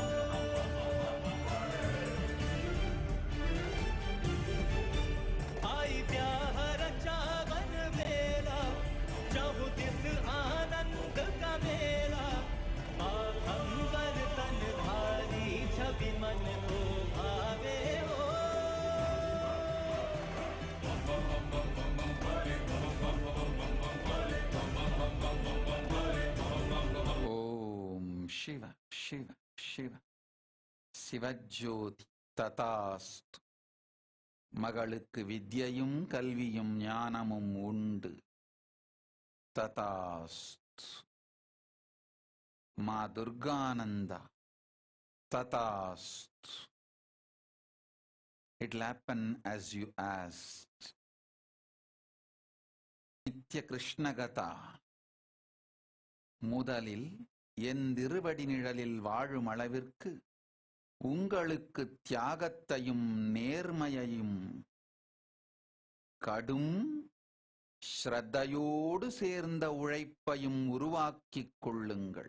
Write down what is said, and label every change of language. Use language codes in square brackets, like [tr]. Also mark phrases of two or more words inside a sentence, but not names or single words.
[hi] आई ब्याह रचावन मेला, चाहु दिस आनंद का मेला, आभंगर तन धारी छवि मन को भावे हो। [ta] ஓம் சிவ சிவ சிவ சிவஜோதி ததாஸ்து. மகளுக்கு வித்யையும் கல்வியும் ஞானமும் உண்டு. ததாஸ்து. மா துர்கானந்தா ததாஸ்து. [en] It'll happen as you asked. [ta] நித்ய கிருஷ்ணகதா. முதலில் என் திருவடி நிழலில் வாழும் அளவிற்கு உங்களுக்கு தியாகத்தையும் நேர்மையையும் கடும் ஸ்ரத்தையோடு சேர்ந்த உழைப்பையும் உருவாக்கிக் கொள்ளுங்கள்.